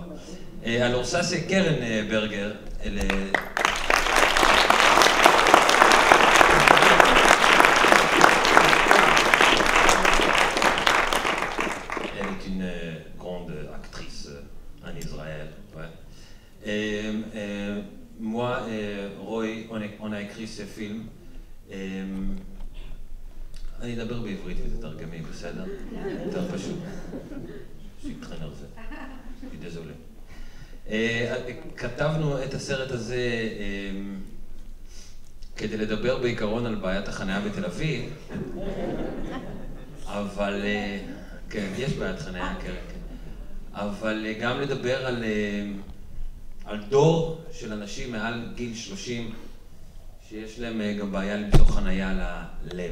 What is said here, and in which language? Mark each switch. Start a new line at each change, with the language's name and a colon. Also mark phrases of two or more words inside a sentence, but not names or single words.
French: Et alors ça c'est Keren Berger. Elle est une grande actrice en Israël. Ouais. Et moi et Roy, on a écrit ce film.
Hebrew: אני אדבר בעברית ותתרגמי, בסדר? יותר פשוט. אני
French: très nerveux.
Hebrew: אני désolé. כתבנו את הסרט הזה כדי לדבר בעיקרון על בעיית החניה בתל אביב, אבל כן, יש בעיית חניה, כן. אבל גם לדבר על דור של אנשים מעל גיל 30 שיש להם גם בעיה למצוא חניה ללב.